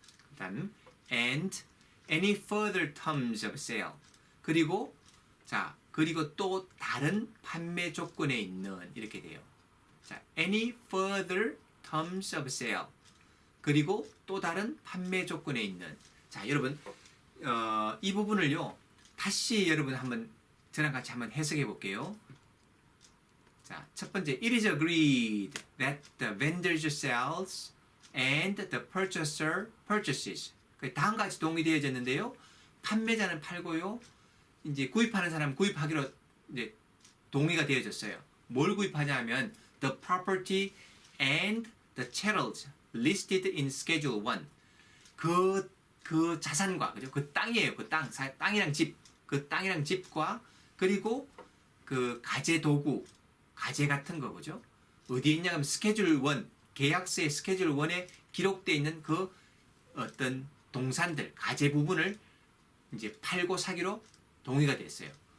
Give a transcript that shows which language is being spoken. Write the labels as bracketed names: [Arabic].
[Korean] 그다음 [English] and any further terms of sale. [Korean] 그리고 또 다른 판매 조건에 있는 이렇게 돼요. [English] 자, any further terms of sale. [Korean] 그리고 또 다른 판매 조건에 있는. 자, 여러분, 이 부분을요, 다시 여러분 한번 저랑 같이 한번 해석해 볼게요. [English] 자, [Korean] 첫 번째, [English] it is agreed that the vendor sells and the purchaser purchases. [Korean] 다음과 같이 동의되어졌는데요. 판매자는 팔고요. 이제 구입하는 사람은 구입하기로 이제 동의가 되어졌어요. 뭘 구입하냐면 [English] the property and the chattels listed in Schedule 1. [Korean] 그 자산과, 그죠? 그 땅이에요. 그 땅이랑 집, 그 땅이랑 집과 그리고 그 가재 도구, 가재 같은 거, 그죠? 어디에 있냐 하면 스케줄 1, 계약서의 스케줄 1에 기록되어 있는 그 어떤 동산들, 가재 부분을 이제 팔고 사기로 동의가 됐어요.